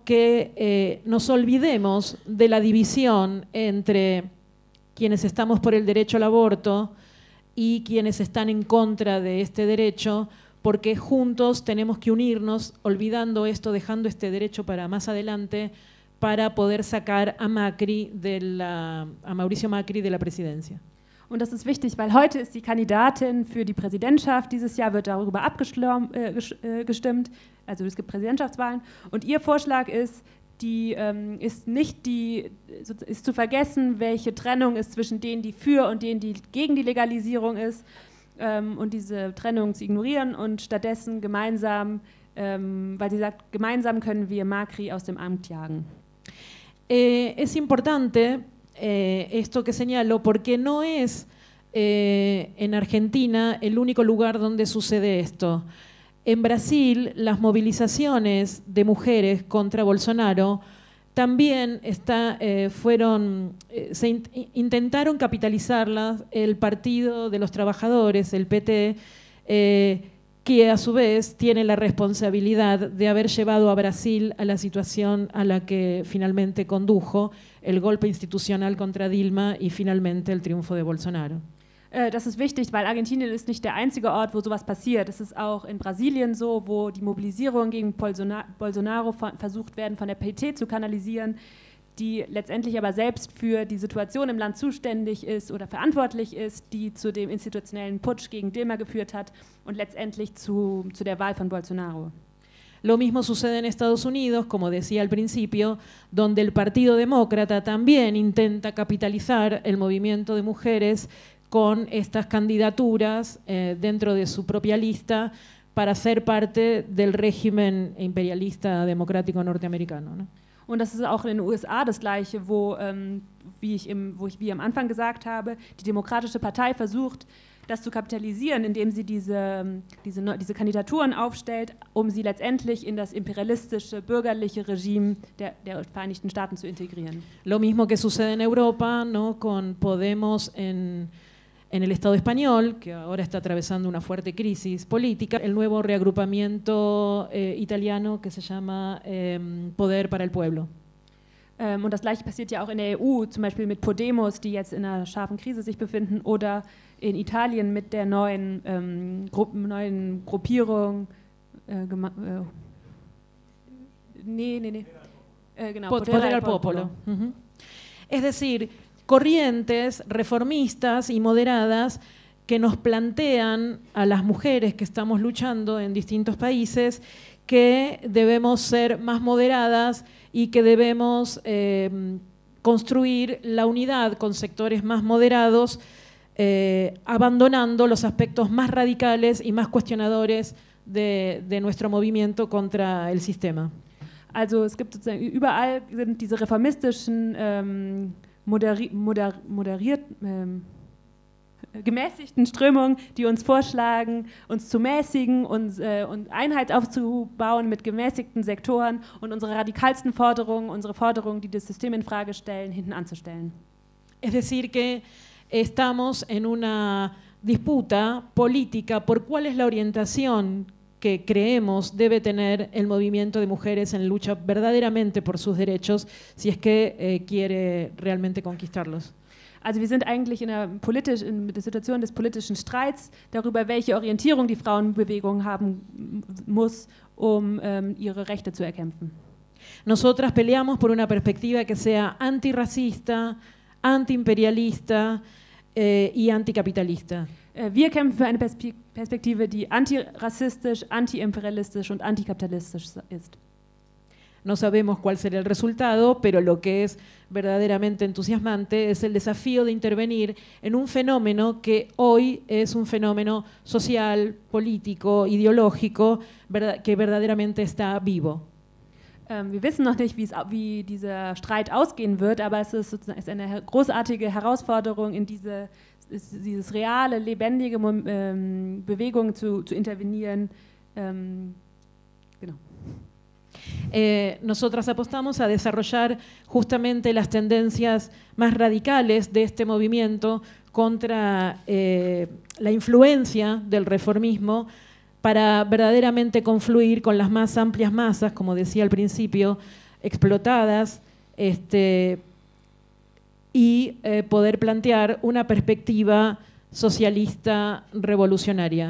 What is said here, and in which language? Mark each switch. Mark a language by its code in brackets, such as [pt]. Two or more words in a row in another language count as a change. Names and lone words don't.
[es] que nos olvidemos de la división entre quienes estamos por el derecho al aborto y quienes están en contra de este derecho, porque juntos tenemos que unirnos, olvidando esto, dejando este derecho para más adelante, para poder sacar a Mauricio Macri de la presidencia. [de] Und das ist wichtig, weil heute ist die Kandidatin für die Präsidentschaft. Dieses Jahr wird darüber abgestimmt, also es gibt Präsidentschaftswahlen. Und ihr Vorschlag ist, ist zu vergessen, welche Trennung ist zwischen denen, die für und denen, die gegen die Legalisierung ist. und diese Trennung zu ignorieren und stattdessen gemeinsam, weil sie sagt, gemeinsam können wir Macri aus dem Amt jagen. [es] Es importante esto que señalo porque no es en Argentina el único lugar donde sucede esto. En Brasil, las movilizaciones de mujeres contra Bolsonaro también intentaron capitalizarlas el Partido de los Trabajadores, el PT, que a su vez tiene la responsabilidad de haber llevado a Brasil a la situación a la que finalmente condujo el golpe institucional contra Dilma y finalmente el triunfo de Bolsonaro. [de] Das ist wichtig, weil Argentinien ist nicht der einzige Ort, wo sowas passiert. Es ist auch in Brasilien so, wo die Mobilisierung gegen Bolsonaro versucht werden, von der PT zu kanalisieren, die letztendlich aber selbst für die Situation im Land zuständig ist oder verantwortlich ist, die zu dem institutionellen Putsch gegen Dilma geführt hat und letztendlich zu der Wahl von Bolsonaro. [es] Lo mismo sucede en Estados Unidos, como decía al principio, donde el Partido Demócrata también intenta capitalizar el movimiento de mujeres con estas candidaturas dentro de su propia lista para ser parte del régimen imperialista democrático norteamericano, ¿no? [de] Und das ist auch in den USA das Gleiche, wo ich am Anfang gesagt habe, die Demokratische Partei versucht, das zu kapitalisieren, indem sie diese Kandidaturen aufstellt, um sie letztendlich in das imperialistische, bürgerliche Regime der Vereinigten Staaten zu integrieren. [es] Lo mismo que sucede en Europa, ¿no? Con Podemos en el Estado español, que ahora está atravesando una fuerte crisis política, el nuevo reagrupamiento italiano que se llama Poder para el Pueblo. [de] Und das Gleiche passiert ja auch in der EU, zum Beispiel mit Podemos, die jetzt in einer scharfen Krise sich befinden, oder in Italien mit der neuen Gruppierung. Genau, Poder al Popolo. [es] Es decir, corrientes reformistas y moderadas que nos plantean a las mujeres que estamos luchando en distintos países que debemos ser más moderadas y que debemos construir la unidad con sectores más moderados, abandonando los aspectos más radicales y más cuestionadores de nuestro movimiento contra el sistema. [de] Also es gibt sozusagen überall sind diese reformistischen gemäßigten Strömungen, die uns vorschlagen, uns zu mäßigen und Einheit aufzubauen mit gemäßigten Sektoren und unsere radikalsten Forderungen, unsere Forderungen, die das System in Frage stellen, hinten anzustellen. [es] Es decir que estamos en una disputa política por cuál es la orientación que creemos debe tener el movimiento de mujeres en lucha verdaderamente por sus derechos, si es que quiere realmente conquistarlos. [de] Also wir sind eigentlich in der Situation des politischen Streits darüber, welche Orientierung die Frauenbewegung haben muss, um ihre Rechte zu erkämpfen. [es] Nosotras peleamos por una perspectiva que sea antirracista, antiimperialista y anticapitalista. [de] Wir kämpfen für eine Perspektive, die antirassistisch, antiimperialistisch und antikapitalistisch ist. [es] No sabemos cuál será el resultado, pero lo que es verdaderamente entusiasmante es el desafío de intervenir en un fenómeno que hoy es un fenómeno social, político, ideológico, que verdaderamente está vivo. [de] Wir wissen noch nicht, wie dieser Streit ausgehen wird, aber es ist eine großartige Herausforderung, in dieses reale, lebendige Bewegung zu intervenieren. Genau. [es] Nosotras apostamos a desarrollar justamente las tendencias más radicales de este movimiento contra la influencia del reformismo para verdaderamente confluir con las más amplias masas, como decía al principio, explotadas, y poder plantear una perspectiva socialista revolucionaria.